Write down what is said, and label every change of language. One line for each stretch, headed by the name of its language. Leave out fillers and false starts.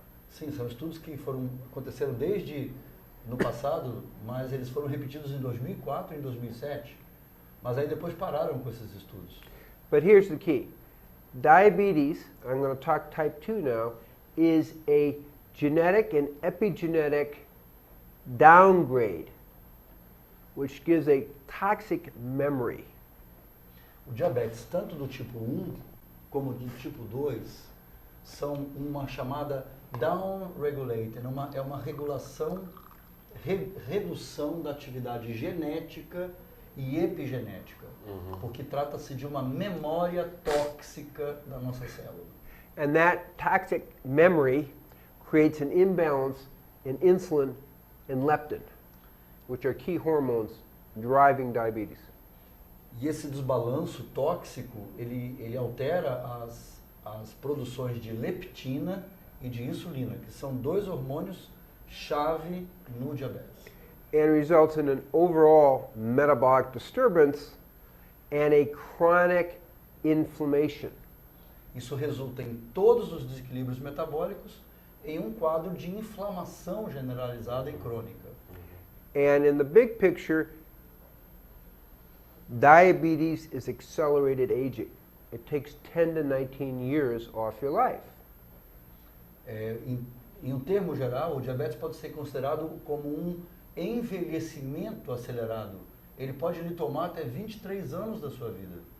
Portuguese: Sim, são estudos que aconteceram desde no passado, mas eles foram repetidos em 2004 e em 2007. Mas aí depois pararam com esses estudos.
English: But here's the key. Diabetes, I'm going to talk type 2 now, is a genetic and epigenetic downgrade, which gives a toxic memory.
Portuguese: O diabetes, tanto do tipo 1 como do tipo 2, são uma chamada down-regulated, é uma regulação, redução da atividade genética e epigenética, porque trata-se de uma memória tóxica da nossa célula.
English: And that toxic memory creates an imbalance in insulin and leptin, which are key hormones driving diabetes.
Portuguese: E esse desbalanço tóxico, ele altera as produções de leptina e de insulina, que são dois hormônios chave no diabetes.
English: And results in an overall metabolic disturbance and a chronic inflammation.
Portuguese: Isso resulta em todos os desequilíbrios metabólicos em um quadro de inflamação generalizada e crônica.
English: And in the big picture, diabetes is accelerated aging. It takes 10 to 19 years off your life.
Portuguese: Em um termo geral, o diabetes pode ser considerado como um envelhecimento acelerado. Ele pode lhe tomar até 23 anos da sua vida.